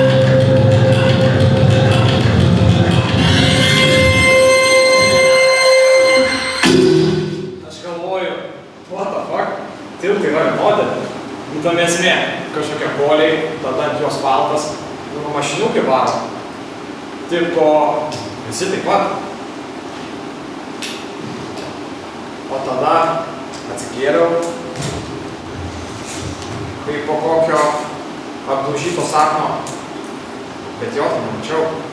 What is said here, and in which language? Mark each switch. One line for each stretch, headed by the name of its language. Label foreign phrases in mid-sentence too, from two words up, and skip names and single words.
Lithuanian: Aš galvoju,
English: what the fuck,
Lithuanian: tiltai yra vienodi. Tam esmė, kažkokie poliai, tada ant jos asfaltas, mašiniukai varo. Tipo, visi taip pat. O tada atsikėliau, kai po kokio apdaužyto sapno, bet jo tai nemačiau.